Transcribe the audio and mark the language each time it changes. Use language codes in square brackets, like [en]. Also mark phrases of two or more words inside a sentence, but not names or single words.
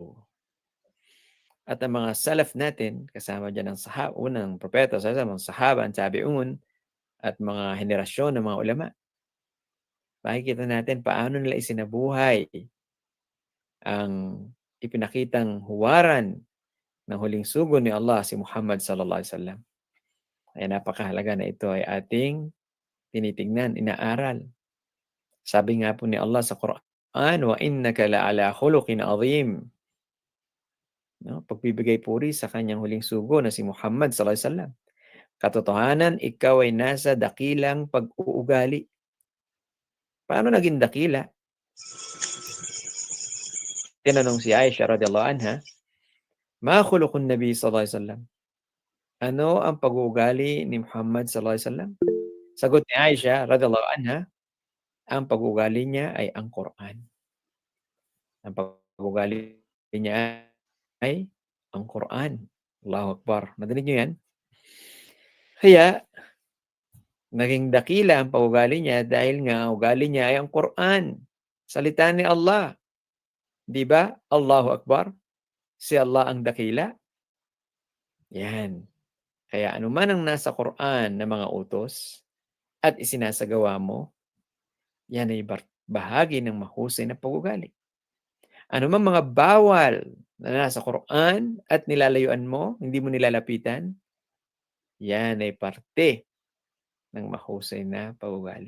[tl] At ang mga salaf natin, kasama dyan ang unang propeta, sa mga sahaba, ang tabi'un, at mga henerasyon ng mga ulama. Makikita natin paano nila isinabuhay ang ipinakitang huwaran ng huling sugo ni Allah, si Muhammad [ar] صلى الله عليه وسلم. [tl] Kaya napakahalaga na ito ay ating tinitingnan, inaaral. Sabi nga po ni Allah sa Quran, [ar] وإنك لعلى خلق عظيم. [tl] No, pagbibigay puri sa kanyang huling sugo na si Muhammad [ar] صلى الله عليه وسلم. [tl] Katotohanan, ikaw ay nasa dakilang pag-uugali. Paano naging dakila? Tinanong si [ar] Aisha رضي الله عنها، ما خلق النبي صلى الله عليه وسلم? [tl] Ano ang pag-uugali ni Muhammad [ar] صلى الله عليه وسلم? [tl] Sagot ni Aisha [ar] رضي الله عنها, [tl] ang pag-uugali niya ay ang Quran. Ang pag-uugali niya ay ang Quran. [ar] الله أكبر. [tl] Nadinig niyo yan? Kaya, Naging dakila ang pag-ugali niya dahil nga ugali niya ay ang Quran, salita ni Allah. 'Di ba? [ar] الله أكبر. [tl] Si Allah ang dakila. Yan. Kaya anuman ang nasa Quran na mga utos at isinasagawa mo, yan ay bahagi ng mahusay na pag-ugali. Anumang mga bawal na nasa Quran at nilalayuan mo, hindi mo nilalapitan, yan ay parte ng mahusay na pag-ugali.